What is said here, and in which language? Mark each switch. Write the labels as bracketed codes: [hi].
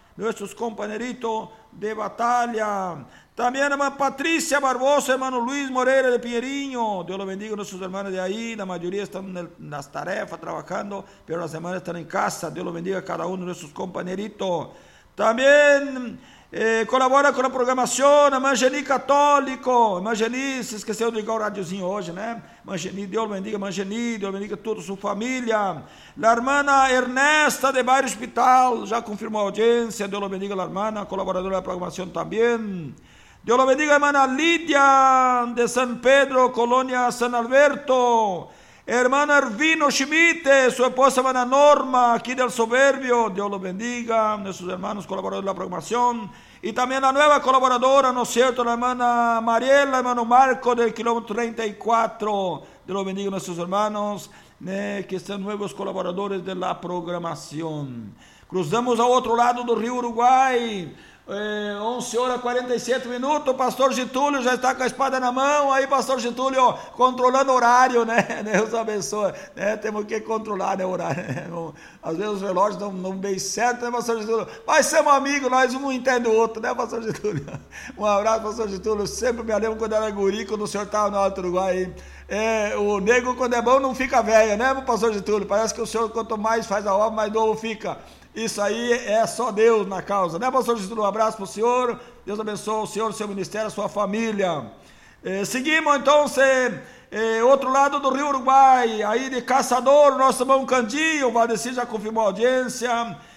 [es] Nuestros compañeritos de batalla. También, hermana Patricia Barbosa, hermano Luis Moreira de Pinheirinho. Dios lo bendiga a nuestros hermanos de ahí. La mayoría están en las tarefas trabajando, pero las hermanas están en casa. Dios lo bendiga a cada uno de nuestros compañeritos. También colabora con la programación, hermana Jenny Católico. [pt] Hermana Jenny, se esqueceu de ligar o radiozinho hoje, né? [es] Hermana Jenny, Dios lo bendiga, hermana Jenny. Dios lo bendiga a toda su familia. La hermana Ernesta de Bairro Hospital, ya confirmó audiencia. Dios lo bendiga a la hermana, colaboradora de la programación también. Dios lo bendiga, hermana Lidia, de San Pedro, Colonia San Alberto. Hermana Ervino Schmidt, su esposa, hermana Norma, aquí del Soberbio. Dios lo bendiga, nuestros hermanos colaboradores de la programación. Y también la nueva colaboradora, ¿no es cierto? La hermana Mariela, hermano Marco, del kilómetro 34. Dios los bendiga a nuestros hermanos, que sean nuevos colaboradores de la programación. Cruzamos a otro lado del río Uruguay. 11 horas 47 minutos, Pastor Getúlio ya está con la espada en la mano. Ahí, Pastor Getúlio, controlando horario, ¿no? Dios abençoe, ¿no? Tenemos que controlar, ¿no? Horario. A veces los relojes no ven certo, ¿no? [pt] Pastor Getúlio, mas somos amigos, nós um entende o outro, ¿no? [es] Pastor Getúlio, un abrazo, Pastor Getúlio. Siempre me lembro cuando era guri, cuando el señor estaba en Alto Uruguay. O negro, cuando es bom, [pt] no fica velho, [es] ¿no? Pastor Getúlio, parece que el señor, [pt] quanto más faz a obra, más novo fica. Isso aí é só Deus na causa, né, Pastor Getúlio? Um abraço para o senhor. Deus abençoe o senhor, o seu ministério, a sua família. Seguimos, então, outro lado do Rio Uruguai, aí de Caçador, nosso irmão Candinho. O Valdecir já confirmou a audiência.